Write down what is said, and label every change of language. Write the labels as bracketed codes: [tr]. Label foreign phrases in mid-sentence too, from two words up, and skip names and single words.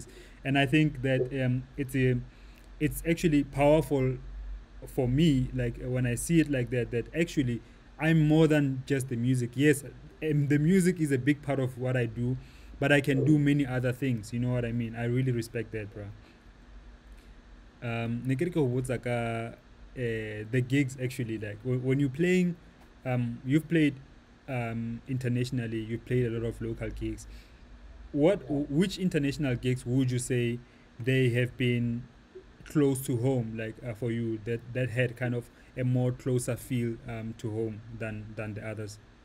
[en] And I think that it's actually powerful for me, like when I see it like that, that actually I'm more than just the music. Yes, the music is a big part of what I do, but I can do many other things. You know what I mean? I really respect that, bro. [tn] Ne ke re ke go botsa ka [en] the gigs actually, like when you're playing, you've played internationally, you've played a lot of local gigs. Yeah. Which international gigs would you say they have been close to home, like for you, that had kind of a more closer feel to home than the others?